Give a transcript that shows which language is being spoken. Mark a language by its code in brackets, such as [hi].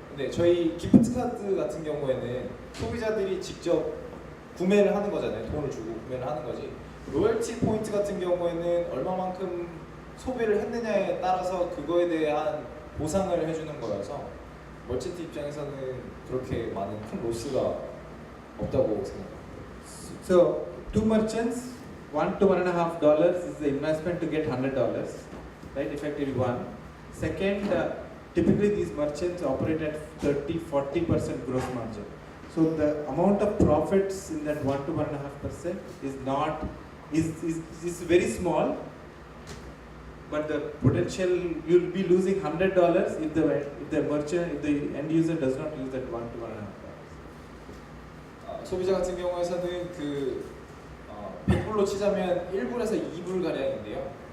[ko] 근데 저희 기프트 카드 같은 경우에는 소비자들이 직접 구매를 하는 거잖아요. 돈을 주고 구매를 하는 거지. 로열티 포인트 같은 경우에는 얼마만큼 소비를 했느냐에 따라서 그거에 대한 보상을 해주는 거여서 멀티티 입장에서는 그렇게 많은 큰 로스가 없다고 생각합니다. [en] So, two merchants, $1 to $1.5 is the investment to get $100, right? Effectively one. Second, typically these merchants operate at 30-40% gross margin. So the amount of profits in that 1 to 1.5% is very small, but the potential, you'll be losing $100 if the end user does not use that 1 to 1.5%. [ko] 소비자 같은 경우에서는 그 100불로 치자면 1불에서 2불 가량인데요.